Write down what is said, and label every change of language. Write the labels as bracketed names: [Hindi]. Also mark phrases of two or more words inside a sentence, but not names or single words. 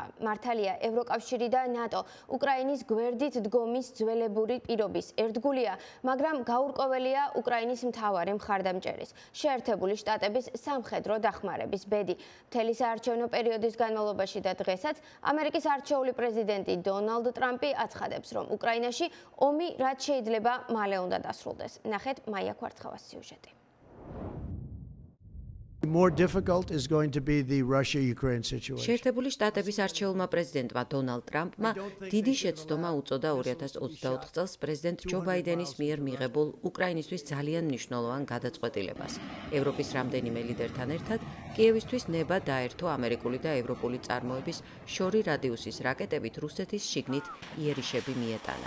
[Georgian] მართალია ევროკავშირი და ნატო უკრაინის გვერდით დგომის ძველებური პირობის ერთგულია, მაგრამ გაურკვეველია უკრაინის მთავარი მხარდამჭერის, შეერთებული შტატების სამხედრო დახმარების ბედი. მთელი საარჩევნო პერიოდის განმავლობაში და დღესაც ამერიკის არჩეული პრეზიდენტი დონალდ ტრამპი აცხადებს, რომ უკრაინაში ომი რაც შეიძლება მალე უნდა დასრულდეს. ნახეთ მაია ქვარცხავას სიუჟეტი. [English] More difficult is going to be the Russia-Ukraine situation. [Georgian] შეერთებული შტატების არჩეულმა პრეზიდენტმა დონალდ ტრამპმა დიდი შეცდომა უწოდა 2024 წელს პრეზიდენტ ჯო ბაიდენის მიერ მიღებულ უკრაინისთვის ძალიან მნიშვნელოვან გადაწყვეტილებას. ევროპის რამდენიმე ლიდერთან ერთად კიევისთვის ნება დაერთო ამერიკული და ევროპული წარმოების შორი რადიუსის რაკეტებით რუსეთის შიგნით იერიშები მიეტანა.